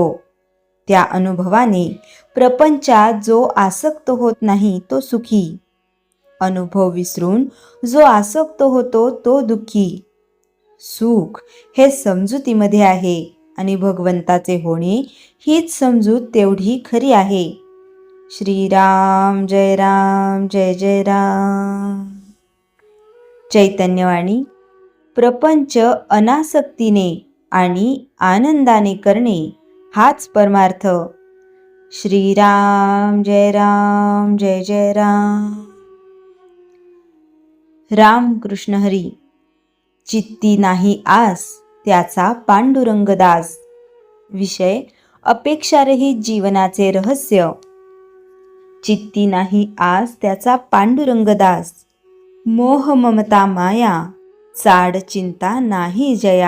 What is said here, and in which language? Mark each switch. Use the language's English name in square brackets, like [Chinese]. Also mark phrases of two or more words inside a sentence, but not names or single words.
[Marathi] त्या अनुभवाने प्रपंचात जो आसक्त होत नाही तो सुखी. अनुभव विसरून जो आसक्त होतो तो दुःखी. सुख हे समजुतीमध्ये आहे आणि भगवंताचे होणे हीच समजूत तेवढी खरी आहे. श्रीराम जय राम जय जय राम. चैतन्यवाणी. प्रपंच अनासक्तीने आणि आनंदाने करणे हाच परमार्थ. श्रीराम जय राम जय जय राम. राम कृष्ण हरी. चित्ती नाही आस त्याचा पांडुरंग दास. विषय अपेक्षारहित जीवनाचे रहस्य. चित्ती नाही आस त्याचा पांडुरंग दास. मोह ममता माया चाड चिंता नाही जया.